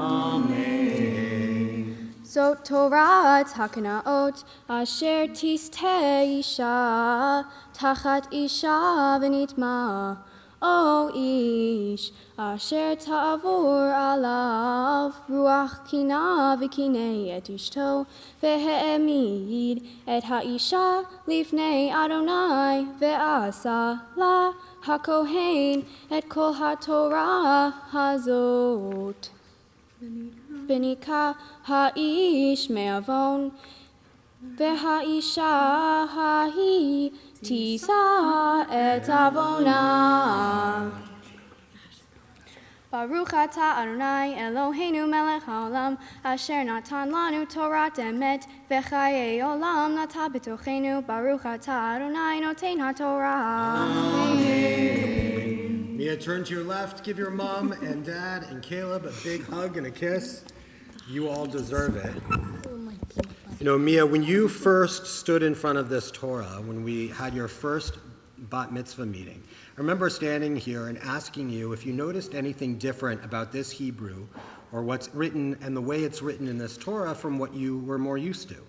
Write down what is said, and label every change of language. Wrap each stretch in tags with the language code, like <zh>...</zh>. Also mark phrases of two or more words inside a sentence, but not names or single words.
<he>Amen. זאת תורת הקנאות אשר תשטה אשה תחת אשה ונטמאה. או איש אשר תעבר עליו רוח קנאה וקנא את אשתו והעמיד את האשה לפני יהוה ועשה לה הכהן את כל התורה הזאת. ונקה האיש מעון והאשה ההוא תשא את עונה. ברוך אתה יהוה אלהינו מלך העולם אשר נתן לנו תורת אמת וחיי עולם נטע בתוכנו. ברוך אתה יהוה נותן התורה.</he> <en>Amen. Mia, turn to your left. Give your mom and dad and Caleb a big hug and a kiss. You all deserve it. You know, Mia, when you first stood in front of this Torah, when we had your first</en> <he>בת מצווה</he> <en>meeting, I remember standing here and asking you if you noticed anything different about this Hebrew or what's written and the way it's written in this Torah from what you were more used to.</en>